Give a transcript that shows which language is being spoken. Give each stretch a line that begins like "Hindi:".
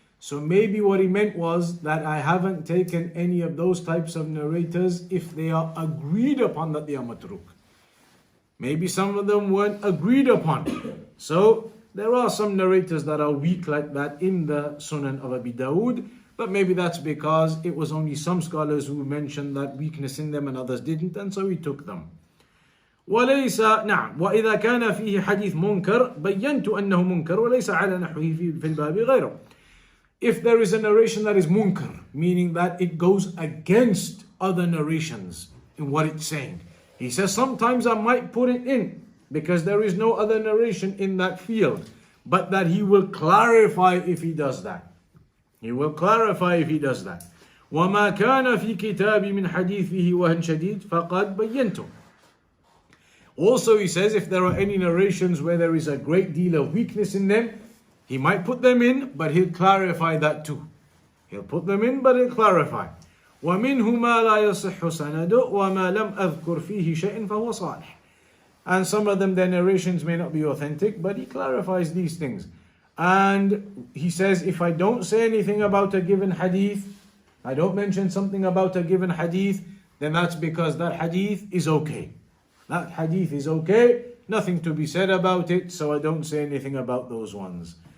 English: So maybe what he meant was that I haven't taken any of those types of narrators if they are agreed upon that they are matruk. Maybe some of them weren't agreed upon. So there are some narrators that are weak like that in the Sunan of Abi Dawood, but maybe that's because it was only some scholars who mentioned that weakness in them and others didn't, and so he took them.
Arabic: وليس نعم وإذا كان فيه حديث منكر بينت أنه منكر وليس على نحوه في الباب غيره.
English: If there is a narration that is munkar, meaning that it goes against other narrations in what it's saying, he says sometimes I might put it in because there is no other narration in that field, but that he will clarify if he does that. He will clarify if he does that.
Arabic: وما كان في كتابي من حديثه وهن شديد فقد بينته.
English: Also he says if there are any narrations where there is a great deal of weakness in them, he might put them in, but he'll clarify that too. He'll put them in, but he'll clarify.
Arabic: ومنه ما لا يصح سنده وما لم أذكر فيه شيء فهو صالح.
English: And some of them, their narrations may not be authentic, but he clarifies these things. And he says, if I don't say anything about a given hadith, I don't mention something about a given hadith, then that's because that hadith is okay. That hadith is okay, nothing to be said about it, so I don't say anything about those ones.